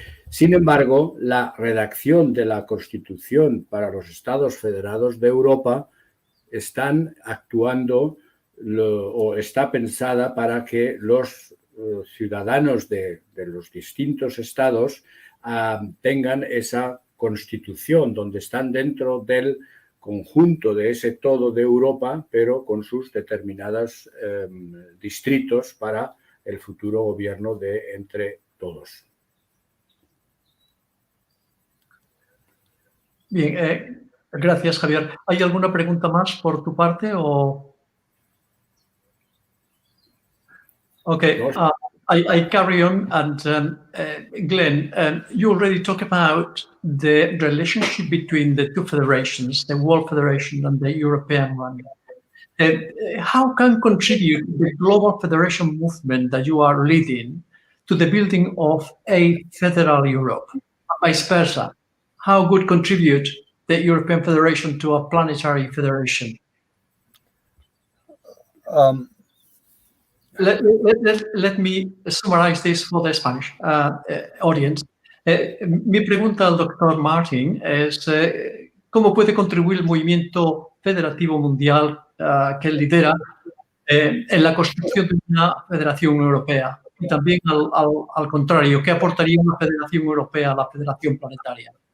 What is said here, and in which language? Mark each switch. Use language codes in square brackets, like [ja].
[es] Sin embargo, la redacción de la Constitución para los Estados Federados de Europa están actuando o está pensada para que los ciudadanos de los distintos estados tengan esa constitución donde están dentro del conjunto de ese todo de Europa, pero con sus determinados distritos para el futuro gobierno de entre todos. Bien, gracias, Javier. ¿Hay alguna pregunta más por tu parte o...? [en] Okay, I carry on, and Glenn, you already talked about the relationship between the two federations, the World Federation and the European one. How can contribute the global federation movement that you are leading to the building of a federal Europe, and vice versa? How would contribute the European Federation to a planetary federation? Let me summarize this for the Spanish audience. [es] Mi pregunta al doctor Martin es ¿cómo puede contribuir el movimiento federativo mundial que él lidera en la construcción de una federación europea? Y también al contrario, ¿qué aportaría una federación europea a la federación planetaria?